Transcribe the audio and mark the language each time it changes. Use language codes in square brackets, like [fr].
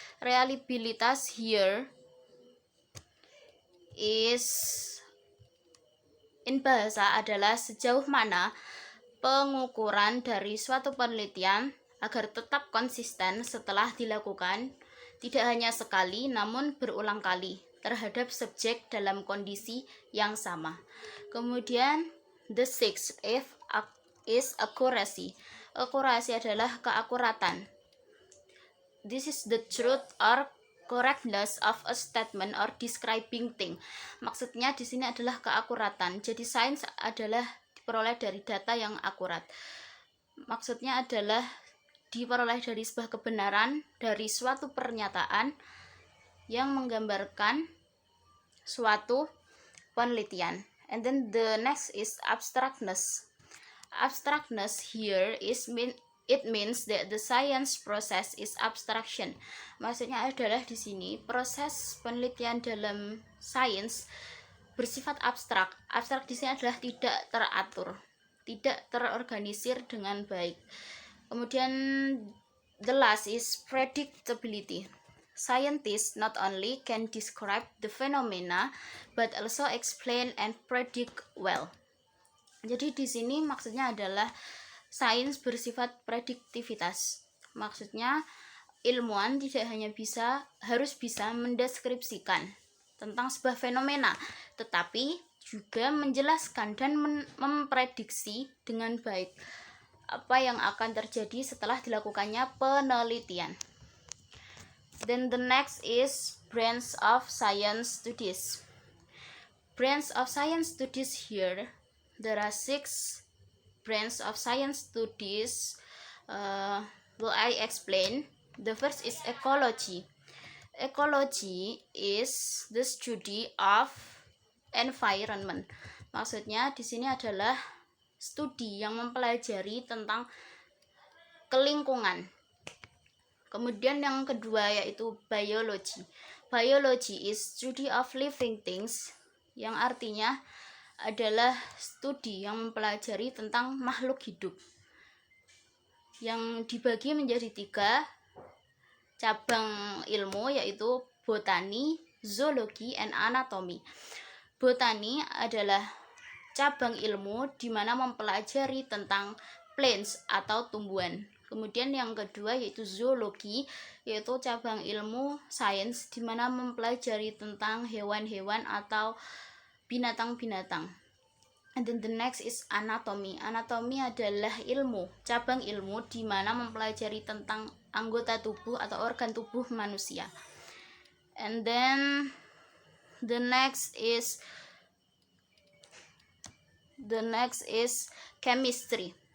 [id] Reliabilitas [en] here is in [id] bahasa adalah sejauh mana pengukuran dari suatu penelitian agar tetap konsisten setelah dilakukan tidak hanya sekali namun berulang kali terhadap subjek dalam kondisi yang sama. [en] Kemudian the sixth is accuracy. [id] Accuracy adalah keakuratan. [en] This is the truth or correctness of a statement or describing thing. [id] Maksudnya di sini adalah keakuratan. Jadi sains adalah diperoleh dari data yang akurat. Maksudnya adalah diperoleh dari sebuah kebenaran dari suatu pernyataan yang menggambarkan suatu penelitian. [en] And then the next is abstractness. Abstractness here it means that the science process is abstraction. [id] Maksudnya adalah di sini proses penelitian dalam sains bersifat abstrak. Abstrak di sini adalah tidak teratur, tidak terorganisir dengan baik. [en] Kemudian the last is predictability. Scientists not only can describe the phenomena but also explain and predict well. [id] Jadi di sini maksudnya adalah sains bersifat prediktivitas. Maksudnya ilmuwan tidak hanya harus bisa mendeskripsikan tentang sebuah fenomena, tetapi juga menjelaskan dan memprediksi dengan baik apa yang akan terjadi setelah dilakukannya penelitian. [en] Then the next is branch of science studies. Branch of science studies here, there are 6 branch of science studies. Will I explain? The first is ecology. Ecology is the study of environment. [id] Maksudnya di sini adalah studi yang mempelajari tentang kelingkungan. Kemudian yang kedua yaitu biology. [en] Biology is study of living things, [id] yang artinya adalah studi yang mempelajari tentang makhluk hidup, yang dibagi menjadi 3 cabang ilmu, yaitu botani, zoologi, and anatomy. Botani adalah cabang ilmu di mana mempelajari tentang plants atau tumbuhan. Kemudian yang kedua yaitu zoologi, yaitu cabang ilmu sains di mana mempelajari tentang hewan-hewan atau binatang-binatang. [en] And then the next is anatomy. [id] Anatomy adalah cabang ilmu di mana mempelajari tentang anggota tubuh atau organ tubuh manusia. [en] And then the next is chemistry.